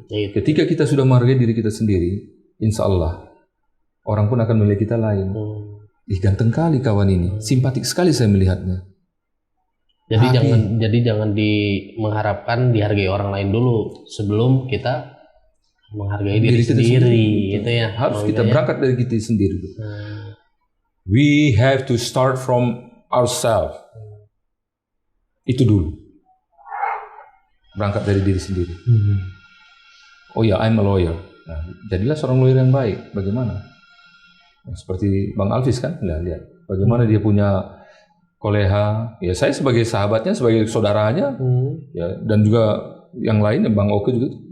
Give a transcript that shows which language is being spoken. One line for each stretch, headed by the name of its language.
Indonesian: Ketika kita sudah menghargai diri kita sendiri, insya Allah orang pun akan melihat kita lain. Ganteng kali kawan ini, simpatik sekali saya melihatnya. Jadi jangan mengharapkan dihargai orang lain dulu sebelum kita menghargai diri sendiri gitu ya. Harus kita berangkat dari kita sendiri.
English: We have to start from ourselves.
Indonesian: Itu dulu. Berangkat dari diri sendiri. Oh ya,
English: I'm a lawyer.
Indonesian: Nah, jadilah seorang lawyer yang baik. Bagaimana? Nah, seperti Bang Alvis kan, lihat bagaimana dia punya koleha. Ya saya sebagai sahabatnya, sebagai saudaranya, ya dan juga yang lainnya Bang Oke juga.